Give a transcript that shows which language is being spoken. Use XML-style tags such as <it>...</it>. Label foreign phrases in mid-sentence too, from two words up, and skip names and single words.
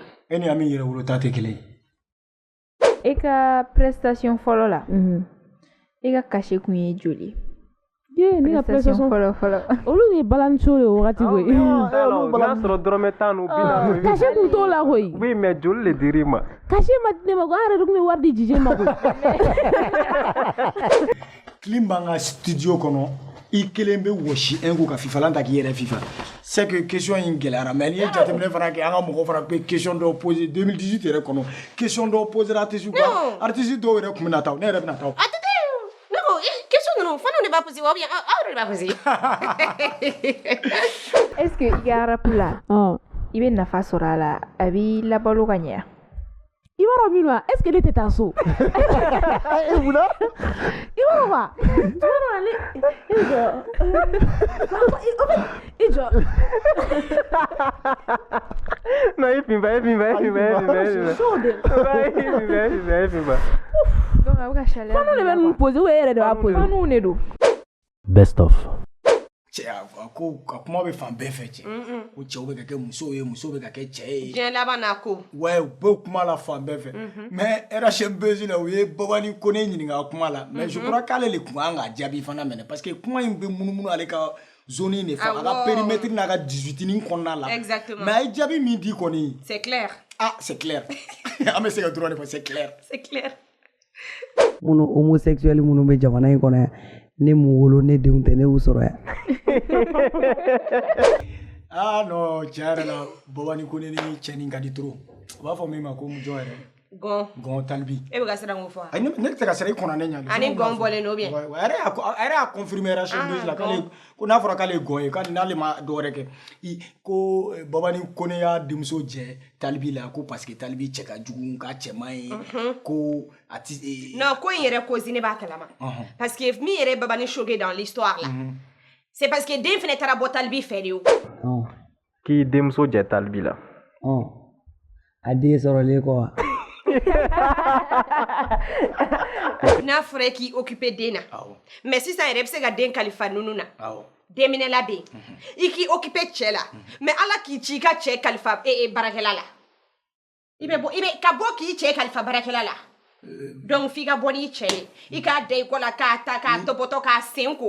<bm>E ni Ami yɛrɛ wolo ta tɛ kelen ye. E ka prestation fɔlɔ la e ka cachet kun ye joli? Ne ka prestation fɔlɔ olu ye balaniso ye o wagati koyi. N'a sɔrɔ dɔrɔmɛ 10 ou 40 cachet kun t'o la koyi.</bm> <fr>Oui mais</fr> <bm>joli le dir'i ma? Cachet ma di ne ma ko an yɛrɛ de tun bɛ wari di Jije ma koyi. Clim b'an ka studio kɔnɔ I kelen bɛ wɔsi</bm> <fr>un coup</fr> <bm>ka fifalan ta k'i yɛrɛ fifa.</bm> <fr>C'est que</fr> <bm>question in gɛlɛyara mais n'i ye jateminɛ fana kɛ an ka mɔgɔ fana bɛ question dɔw poser 2018 yɛrɛ kɔnɔ question dɔw posera artiste kan artiste dɔw yɛrɛ tun bɛ na taa ne yɛrɛ bɛ na taa. Question ninnu fana de b'a poser ou bien aw de b'a poser.</bm> <fr>Est-ce que</fr> <bm>i ka rap la I bɛ nafa sɔrɔ a la a b'i labalo ka ɲɛ? I b'a dɔn min wa</bm> <fr>est-ce que</fr> <bm>ne tɛ taa so? E munna? I b'a dɔn wa? I jɔ.</bm> <fr>Non, il filme pas.</fr> <bm>Donc a bɛ ka chaleur. Fana de bɛ ninnu poser ou e yɛrɛ de b'a poser? Faniw de don.</bm> <en>Best of.</en> <bm>Cɛ ko ka kuma bɛ fan bɛɛ fɛ cɛ ko cɛw bɛ ka kɛ musow ye musow bɛ ka kɛ cɛ ye. Diɲɛ laban n'a ko. Ouais u bɛ kuma la fan bɛɛ fɛ mais RHM Buzz la u ye Babani Kone ɲininka kuma la</bm> <fr>mais je crois</fr> <bm>k'ale de kun kan ka jaabi fana minɛ</bm> <fr>parce que</fr> <bm>kuma in bɛ munumunu ale ka zone in de fɛ a ka périmètre n'a ka 18 nin kɔnɔna la.</bm> <fr>Exactement.</fr> <bm>Mais a ye jaabi min di kɔni.</bm> <fr>C'est clair. Ah c'est clair.</fr> <bm>An bɛ se ka dɔrɔn de fɔ</bm> <fr>c'est clair. C'est clair.</fr> <bm>Minnu homosexuel minnu bɛ jamana in kɔnɔ yan ne m'u wolo ne denw tɛ ne y'u sɔrɔ yan. Ah non tiɲɛ yɛrɛ la Babani Kone ni cɛnin ka di trop u b'a fɔ min ma ko mujɔ yɛrɛ. Gon Talibi. E bɛ ka siran mun fɔ? Ne tɛ ka siran I kɔnɔ ne ɲa. Ani gon bɔlen don bien. A yɛrɛ y'a confirmer RHM Buzz la k'ale ko n'a fɔra k'ale ye gon ye k'ale n'ale ma dɔwɛrɛ kɛ ko Babani Kone y'a denmuso jɛ Talibi la ko</bm> <fr>parce que</fr> <bm>Talibi cɛ ka jugu k'a cɛman ye ko a ti. Non ko in yɛrɛ cause ne b'a kalama.</bm> <fr>Parce que</fr> <bm>min yɛrɛ Babani</bm> <fr>choqué dans l'histoire là. C'est parce que</fr> <bm>den fɛnɛ taara bɔ Talibi fɛ de o. K'i denmuso jɛ Talibi la. A den sɔrɔlen kɔ wa? N'a fɔra k'i occuper den na mais sisan yɛrɛ bɛ se ka den kalifa nunu na denminɛla bɛ yen I k'i occuper cɛ la mais ala k'i ci I ka cɛ kalifa baarakɛla la I bɛ ka bɔ k'i cɛ kalifa baarakɛla la donc f'i ka bɔ n'i cɛ ye I k'a da I kɔ la k'a ta k'a tɔpɔtɔ k'a sen ko.</bm>